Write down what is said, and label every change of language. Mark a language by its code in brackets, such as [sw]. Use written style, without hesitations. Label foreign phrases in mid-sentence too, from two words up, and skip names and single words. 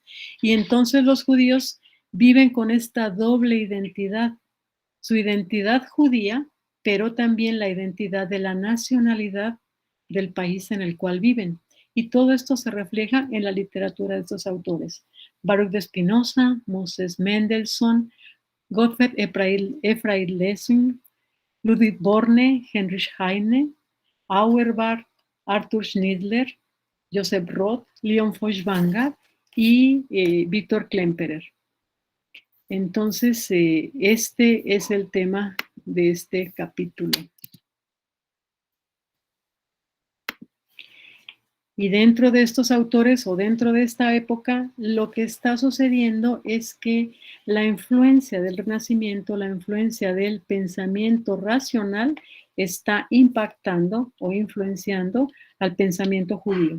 [es] Y entonces los judíos viven con esta doble identidad. Su identidad judía, pero también la identidad de la nacionalidad del país en el cual viven. Y todo esto se refleja en la literatura de estos autores. Baruch de Spinoza, Moses Mendelssohn, Gottfried Ephraim Lessing, Ludwig Borne, Heinrich Heine, Auerbach, Arthur Schnitzler, Joseph Roth, Leon Feuchtwanger y Víctor Klemperer. Entonces, este es el tema de este capítulo. Y dentro de estos autores o dentro de esta época, lo que está sucediendo es que la influencia del Renacimiento, la influencia del pensamiento racional está impactando o influenciando al pensamiento judío.